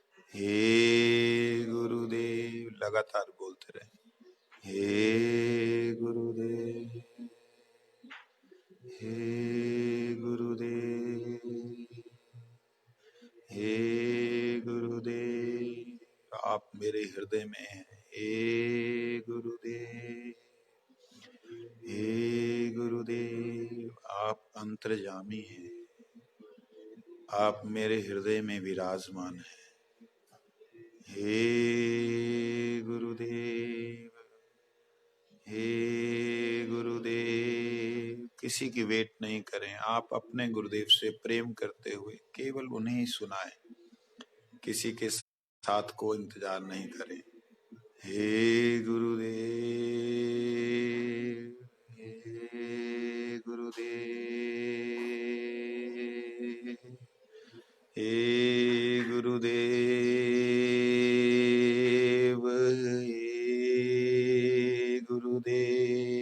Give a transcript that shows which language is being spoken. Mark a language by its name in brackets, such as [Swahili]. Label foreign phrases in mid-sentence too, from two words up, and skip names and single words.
[Hindi] हे गुरुदेव, लगातार बोलते रहे, हे गुरुदेव, हे गुरुदेव, हे गुरुदेव, आप मेरे हृदय में हैं। हे गुरुदेव, हे गुरुदेव, आप अंतर्यामी हैं, आप मेरे हृदय में विराजमान हैं। हे गुरुदेव, हे गुरुदेव, किसी की वेट नहीं करें, आप अपने गुरुदेव से प्रेम करते हुए केवल उन्हें ही सुनाएं, किसी के साथ को इंतजार नहीं करें। हे गुरुदेव, हे गुरुदेव, हे गुरुदेव, हे गुरुदेव,